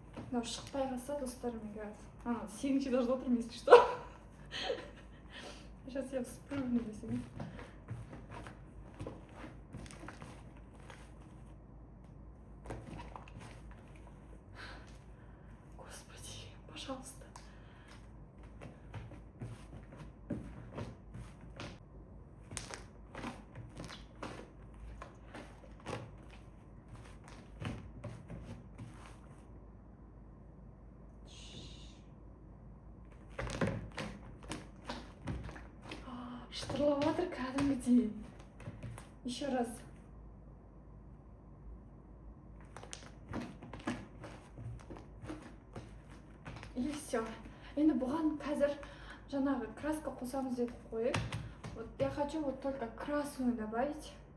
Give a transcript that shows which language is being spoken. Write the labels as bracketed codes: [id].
[kk] Мынау шықпай қалса, достар, мен қазір. Сегізінші этажда отырмын, [ru] если что. Сейчас я спрыгну до себя. Господи, пожалуйста. [kk] Шытырлаватыр кәдімгідей. [ru] Еще раз. И все. [kk] Енді бұған қазір жаңағы краска қосамыз дедік қой. [ru] Вот я хочу вот только красную добавить.